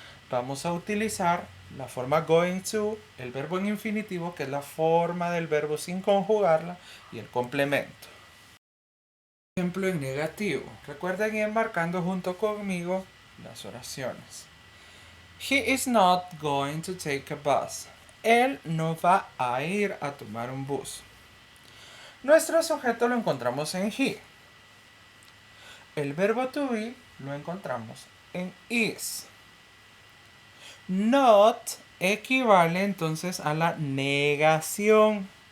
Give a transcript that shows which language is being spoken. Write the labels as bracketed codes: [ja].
[es] Vamos a utilizar la forma going to, el verbo en infinitivo, que es la forma del verbo sin conjugarla, y el complemento. Ejemplo en negativo. Recuerden ir marcando junto conmigo las oraciones. [en] He is not going to take a bus. [es] Él no va a ir a tomar un bus. Nuestro sujeto lo encontramos en he. El verbo to be lo encontramos en is. Not equivale entonces a la negación.